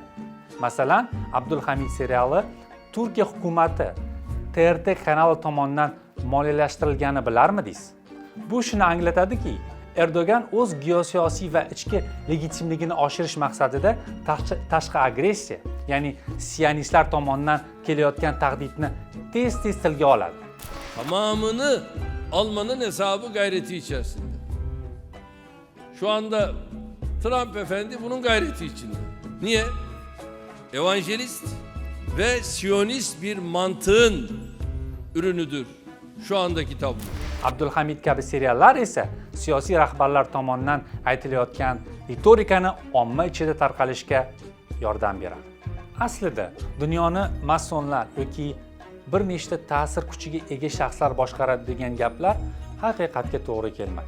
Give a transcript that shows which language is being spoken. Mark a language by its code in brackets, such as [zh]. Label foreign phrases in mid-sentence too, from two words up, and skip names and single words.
[uz] Masalan, Abdulhamid seriali Turkiya hukumatati TRT kanali tomonidan moliyalashtirilganini bilarmidingiz? Bu shuni anglatadiki, Erdogan o'z geosiyosiy va ichki legitimligini oshirish maqsadida tashqi agressiya, ya'ni sionistlar tomonidan kelayotgan tahdidni tez-tez tilga oladi. [tr] Tamamını almanın hesabı gayreti içerisinde. Şu anda Trump efendi bunun gayreti içinde. Niye? Evangelist ve Siyonist bir mantığın ürünüdür şu andaki tablo. [uz] Abdulhamid kabi seriallar esa siyosiy rahbarlar tomonidan aytilayotgan retorikani omma ichida tarqalishga yordam beradi. Aslida dunyoni masonlar yoki bir nechta ta'sir kuchiga ega shaxslar boshqaradi degan gaplar haqiqatga to'g'ri kelmaydi.